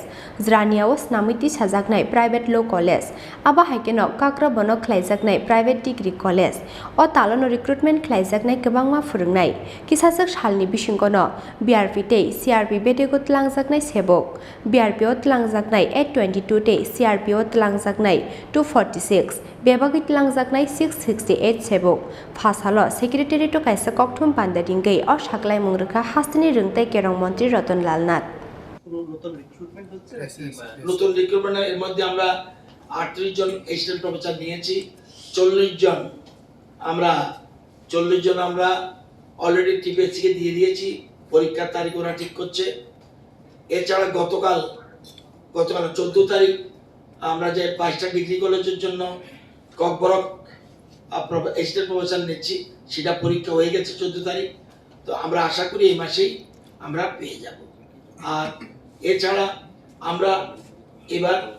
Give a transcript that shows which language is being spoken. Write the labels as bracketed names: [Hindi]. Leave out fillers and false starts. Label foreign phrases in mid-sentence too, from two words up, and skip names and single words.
[Kok Borok] Jirania Swnamwi Tisajaknai [English] Private Law College [Kok Borok] Amchaio Kagrabono Khlaijaknai [English] Private Degree College [Kok Borok] O Talano Recruitment Khlaijaknai Kwbangma Phorungnai Kisajak Halni Bishingono BRP Tei CRP Betegot Tlangjaknai Sebok BRPO Tlangjaknai 822 Tei CRPO Tlangjaknai 246 Bebagi Tlangjaknai 668 Sebok Phasalo Secretariat Kaisa Kokthum Pandaringei O Saklai Mungrikha Hastini Rungtei Kerong Montri Ratan Lalnat [Bangla] নতুন রিক্রুটমেন্ট এর মধ্যে আমরা 38 জন [English] assistant professor [Bangla] নিয়েছি 40 জন আমরা অলরেডি টিপিএসসি কে দিয়ে দিয়েছি পরীক্ষার তারিখ ওরা ঠিক করছে এছাড়া গতকাল 14 তারিখ আমরা যে 5টা ডিগ্রি কলেজের জন্য ককবরক [English] assistant professor [Bangla] নিচ্ছি সেটা পরীক্ষা হয়ে গেছে 14 তারিখ তো আমরা আশা করি এই মাসেই আমরা পেয়ে যাব আর এছাড়া আমরা এবার